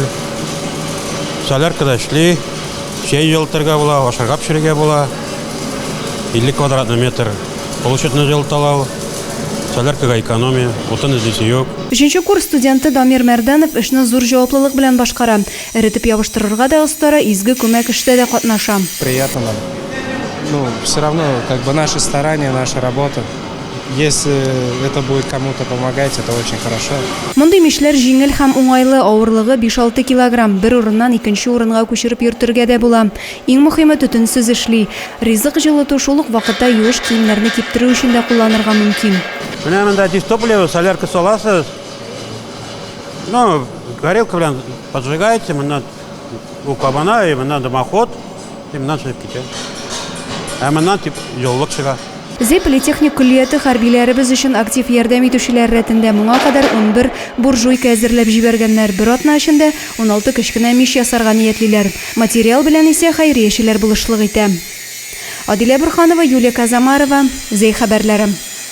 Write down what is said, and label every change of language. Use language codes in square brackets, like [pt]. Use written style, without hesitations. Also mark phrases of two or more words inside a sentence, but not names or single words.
[tt] Соляркада эшли, чәй җылытырга була, ашарга пешерергә була. 50 [ru] квадратный метр [tt] получетны җылыталар. Соляркага экономия, утын эзлисе юк. 3нче курс студенты Дамир Мәрдәнов эшне зур җаваплылык белән башкара. Эритеп ябыштырырга да остара, изге күмәк эштә дә катнаша. [ru] Приятно нам. Ну, все равно, как бы наши старания, наша работа. Если это будет кому-то помогать, это очень хорошо. [tt] Мондый мишләр җиңел һәм уңайлы, авырлыгы 5-6 килограмм. Бер урыннан икенче урынга күчереп йөртергә дә була. Иң мөһиме төтенсез эшли. Ризык җылыту шул ук вакытта юеш киемнәрне киптерү өчен дә кулланырга мөмкин. Менә монда дистопливо, солярка саласыз. [ru] Ну, горелка белән поджигаете, моннан у кабана, и моннан дымоход, и [tt] моннан чыгып китә. Ә моннан тип җылылык чыга. Зәй политехник күллияте хәрбиләребез өчен актив ярдәм итүчеләр рәтендә моңа кадәр 11 буржуйка әзерләп җибәргәннәр. Бер атна эчендә 16 кечкенә мич ясарга ниятлиләр. Материал белән исә хәйриячеләр булышлык итә. Адилә Бурханова, Юлия Казамарова, Зәй хәбәрләре.